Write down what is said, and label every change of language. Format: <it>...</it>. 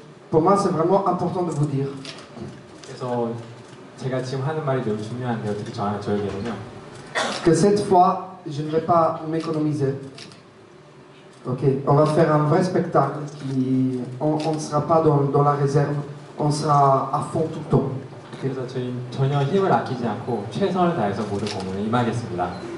<fr>Pour moi, c'est vraiment important de vous dire.</fr> <ko>그래서 제가 지금 하는 말이 매우 중요한데요. 특히 저에게는요.</ko> <fr>Que cette fois, je ne vais pas m'économiser. Ok, on va faire un vrai spectacle qui, on ne sera pas dans la réserve, on sera à fond tout le temps.</fr> <ko>그래서 저희 전혀 힘을 아끼지 않고 최선을 다해서 모든 공연에 임하겠습니다.</ko>